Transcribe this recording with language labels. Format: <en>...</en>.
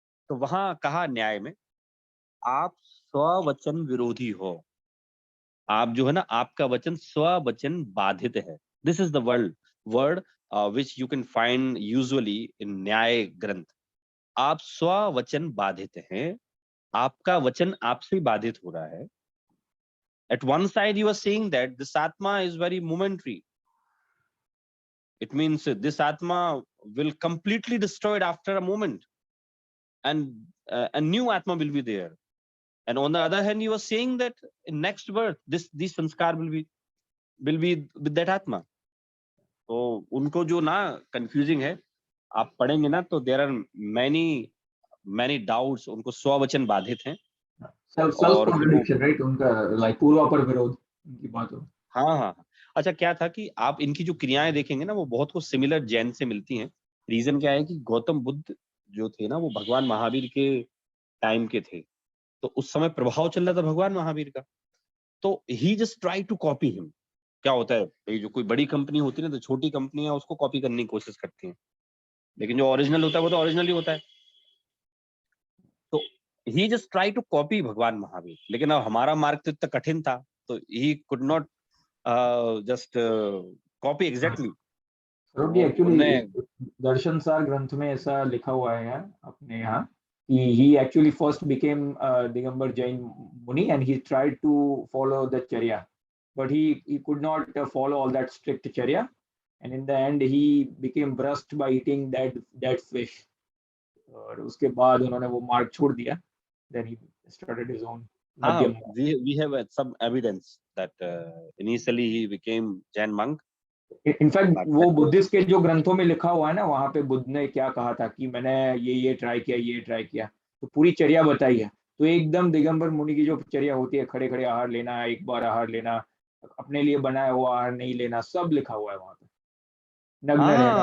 <hi>तो वहां कहा न्याय में, आप स्ववचन विरोधी हो। आप जो है ना, आपका वचन स्ववचन बाधित है।</hi> <en>This is the word which you can find usually in Nyaya granth.</en> <hi>आप स्ववचन बाधित हैं, आपका वचन आपसे बाधित हो रहा है।</hi> <en>At one side you are saying that this atma is very momentary, it means this atma will completely destroyed after a moment, and a new atma will be there. And on the other hand, you are saying that in next birth this sanskar will be with that atma.</en> <hi>तो उनको जो ना confusing है, आप पढ़ेंगे ना तो</hi> <en>there are many many doubts,</en> <hi>उनको स्ववचन बाधित हैं।</hi> <en>self</en> <hi>और जो कॉन्ट्रडिक्शन, राइट, उनका लाइक पूर्वापर विरोध उनकी बात हो। हाँ हाँ, अच्छा क्या था कि आप इनकी जो क्रियाएं देखेंगे ना, वो बहुत कुछ सिमिलर जैन से मिलती हैं। रीजन क्या है कि गौतम बुद्ध जो थे ना, वो भगवान महावीर के टाइम के थे, तो उस समय प्रभाव चल रहा था भगवान महावीर का।</hi> <en>तो he just try to copy him.</en> <hi>क्या होता है भाई, जो कोई बड़ी कंपनी होती है ना, तो छोटी कंपनियां उसको कॉपी करने की कोशिश करती हैं, लेकिन जो ओरिजिनल होता है वो तो ओरिजिनल ही होता है। तो</hi> <en>he just try to copy</en> <hi>भगवान महावीर, लेकिन अब हमारा मार्ग तो इतना कठिन था, तो</hi> <en>He could not just copy exactly.</en> <hi>तो सौरभ जी, वो एक्चुअली उनने दर्शन सार ग्रंथ में ऐसा लिखा हुआ है यार अपने यहाँ कि</hi> <en>he actually first became Digambar Jain Muni and he tried to follow the Charya, but he could not follow all that strict Charya, and in the end he became brushed by eating that fish.</en> <hi>और उसके बाद उन्होंने वो मार्ग छोड़ दिया,</hi> <en>then he started his own</en> <hi>हाँ, मध्यम।</hi> <en>we have some evidence that initially he became Jain monk, in fact but</en> <hi>वो बुद्धिस्ट के जो ग्रंथों में लिखा हुआ है ना, वहां पे बुद्ध ने क्या कहा था कि मैंने ये ट्राई किया, ये ट्राई किया, तो पूरी चर्या बताई है। तो एकदम दिगंबर मुनि की जो चर्या होती है, खड़े खड़े आहार लेना, एक बार आहार लेना, अपने लिए बनाया हुआ आहार नहीं लेना, सब लिखा हुआ है वहां पे, नग्न रहना।</hi>